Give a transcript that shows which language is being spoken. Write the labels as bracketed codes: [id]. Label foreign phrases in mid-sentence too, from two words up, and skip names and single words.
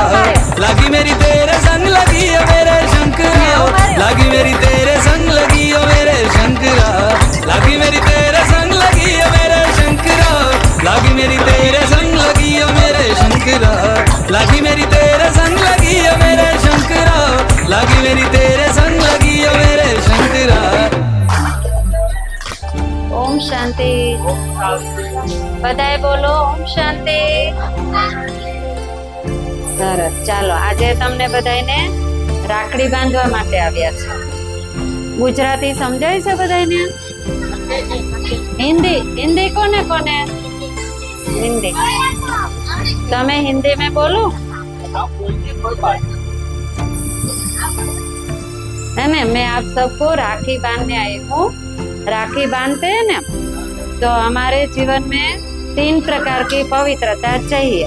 [hi] लागी मेरी तेरे संग लगी ओ मेरे शंकरा, लागी मेरी तेरे संग लगी ओ मेरे शंकरा, लागी मेरी तेरे संग लगी ओ मेरे शंकरा, लागी मेरी तेरे संग लगी ओ मेरे शंकरा, लागी मेरी तेरे संग लगी ओ मेरे शंकरा, लागी मेरी तेरे संग लगी ओ मेरे शंकरा। ओम शांति, बधाए बोलो ओम शांति। [gu] સરસ, ચાલો આજે તમને બધાને રાખડી બાંધવા માટે આવ્યા છે. ગુજરાતી સમજાય છે બધાને? [hi] हिंदी हिंदी कोने कोने हिंदी તમે हिंदी में बोलो है ना। मैं आप सबको राखी बांधने आई हूँ। राखी बांधते हैं ना तो हमारे जीवन में 3 प्रकार की पवित्रता चाहिए।